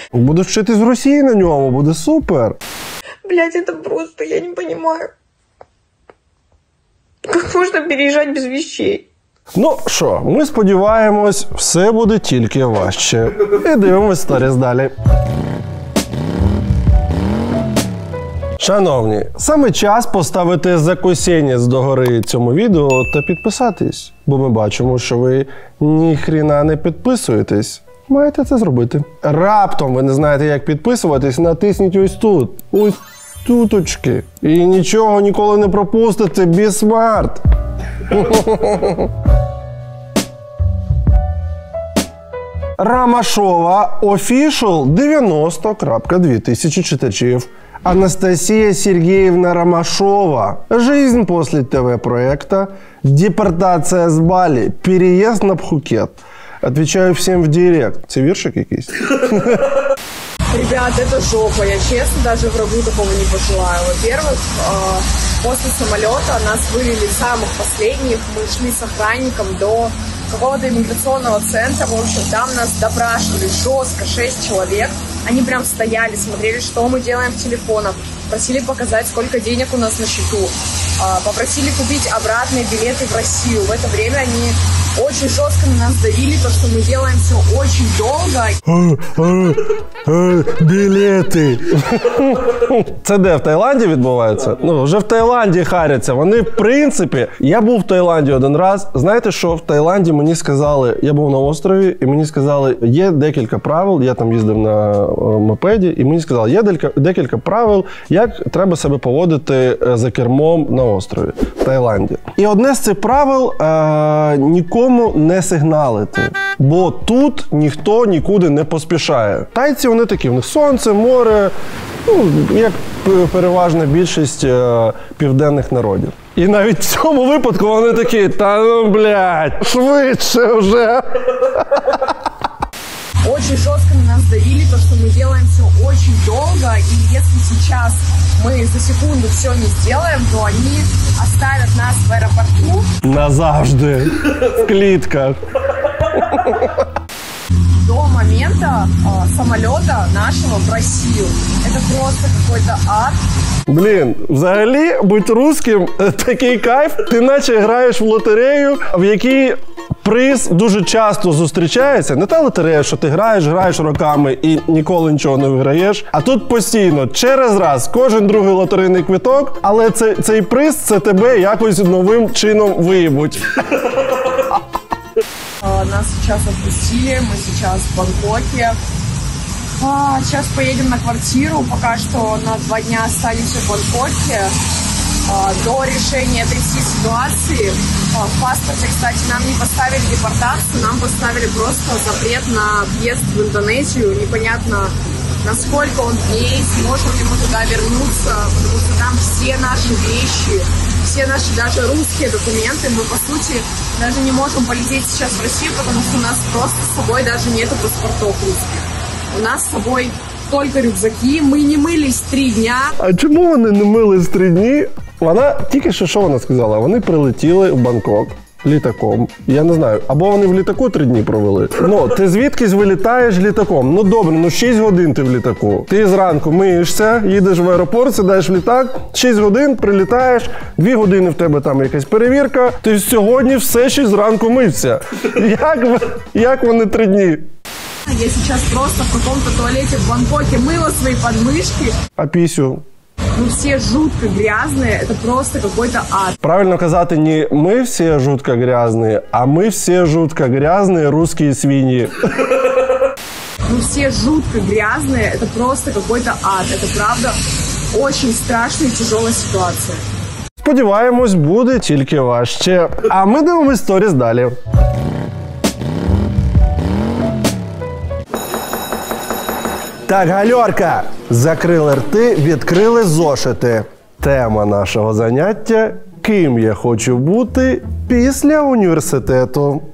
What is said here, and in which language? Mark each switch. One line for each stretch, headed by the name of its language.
Ukrainian: Будеш вчитись в Росії на ньому, буде супер.
Russian: Блядь, это просто, я не понимаю. Как можно переезжать без вещей?
Ukrainian: Ну що, ми сподіваємось, все буде тільки важче. І дивимось сторіс далі. Шановні, саме час поставити закусенець догори цьому відео та підписатись, бо ми бачимо, що ви ніхрена не підписуєтесь. Маєте це зробити. Раптом ви не знаєте, як підписуватись, натисніть ось тут. Ось туточки. І нічого ніколи не пропустите.
English: Be smart!
Ukrainian: Ромашова Official 90.2000 читачів.
Russian: Анастасия Сергеевна Ромашова. Жизнь после ТВ-проекта. Депортация с Бали. Переезд на Пхукет. Отвечаю всем в директ.
Ukrainian: Це віршик якийсь?
Russian: Ребят, это жопа. Я честно даже врагу такого не пожелаю. Во-первых, после самолета нас вывели самых последних. Мы шли с охранником до какого-то иммиграционного центра. В общем, там нас допрашивали жестко, 6 человек. Они прям стояли, смотрели, что мы делаем в телефонах. Просили показать, сколько денег у нас на счету. Попросили купить обратные билеты в Россию. В это время они очень жестко на нас давили, то, что мы делаем все очень долго.
Ukrainian: Білети. Це де, в Таїланді відбувається? Ну, вже в Таїланді харяться. Вони, в принципі, я був в Таїланді один раз. Знаєте, що в Таїланді мені сказали, я був на острові, і мені сказали, є декілька правил, я там їздив на мопеді, і мені сказали, є декілька правил, як треба себе поводити за кермом на острові в Таїланді. І одне з цих правил нікому не сигналити, бо тут ніхто нікуди не поспішає. Тайці вони такі, в них сонце, море, ну, як переважна більшість південних народів. І навіть в цьому випадку вони такі, та ну, блядь, швидше вже.
Russian: Очень жестко на нас давили, то, что мы делаем все очень долго, и если сейчас мы за секунду все не сделаем, то они оставят нас в аэропорту.
Ukrainian: Назавжди. В клітках.
Russian: До момента самолета нашего в Россию. Это просто какой-то ад.
Ukrainian: Блін, взагалі, бути русським – такий кайф. Ти наче граєш в лотерею, в якій приз дуже часто зустрічається. Не та лотерея, що ти граєш роками і ніколи нічого не виграєш. А тут постійно, через раз, кожен другий лотерейний квиток, але цей приз – це тебе якось новим чином виїбуть.
Russian: Нас сейчас отпустили, мы сейчас в Бангкоке. Сейчас поедем на квартиру, пока что на 2 дня останемся в Бангкоке. До решения этой всей ситуации в паспорте, кстати, нам не поставили депортацию, нам поставили просто запрет на въезд в Индонезию. Непонятно, насколько он дней, сможем ли мы туда вернуться, потому что там все наши вещи, все наши даже русские документы. Мы, по сути, даже не можем полететь сейчас в Россию, потому что у нас просто с собой даже нету паспортов русских. У нас с собой только рюкзаки, мы не мылись 3 дня.
Ukrainian: А чому вони не мились 3 дні? Вона тільки що вона сказала? Вони прилетіли в Бангкок літаком. Я не знаю, або вони в літаку 3 дні провели. Ну, ти звідкись вилітаєш літаком? Ну добре, 6 годин ти в літаку. Ти зранку миєшся, їдеш в аеропорт, сидаєш в літак, 6 годин прилітаєш, 2 години в тебе там якась перевірка, ти сьогодні все ще зранку мився. Як вони 3 дні?
Russian: Я сейчас просто в каком-то туалете в Бангкоке мыла свои подмышки.
Ukrainian: А пісю?
Russian: Ну все жутко грязные, это просто какой-то ад.
Ukrainian: Правильно казати не
Russian: «мы все жутко грязные»,
Ukrainian: а
Russian: «мы все жутко грязные русские свиньи». Ну все жутко грязные, это просто какой-то ад. Это правда очень страшная и тяжелая ситуация.
Ukrainian: Сподіваємось, буде тільки важче. А ми дивимось сторіс далі. Так, гальорка! Закрили рти, відкрили зошити. Тема нашого заняття – ким я хочу бути після університету.